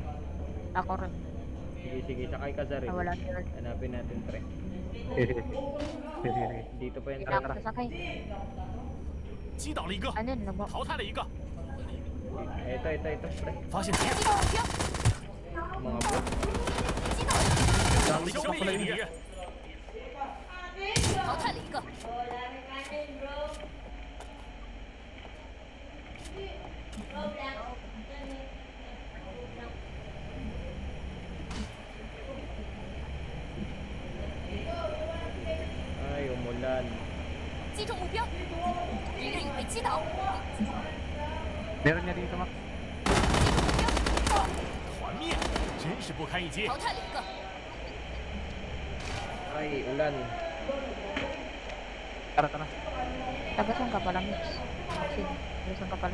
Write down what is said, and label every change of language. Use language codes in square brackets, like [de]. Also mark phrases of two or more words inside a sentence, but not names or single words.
[tl] ako rin. Sige, sige. Sakay ka sa rin. Wala sila. Hanapin natin, pre. Dito pa yan, Hindi pre. ako sasakay. [zh] 击倒了一个， [tl] Ano yun? [zh] 淘汰了一个， [tl] Ito, pre. [zh] 发现敌人，击到目标， [tl] Mga bot. [zh] 消灭一个敌人，淘汰了一个。 [tl] Ay, umulan. [zh] 击中目标，敌人已被击倒。 [tl] Meron niya dito, Max. [zh] 团灭，真是不堪一击。淘汰了一个， [tl] Ay, ulan. Tara, tara. Taga saan ka pala, Mix? Maxine, taga saan ka pala?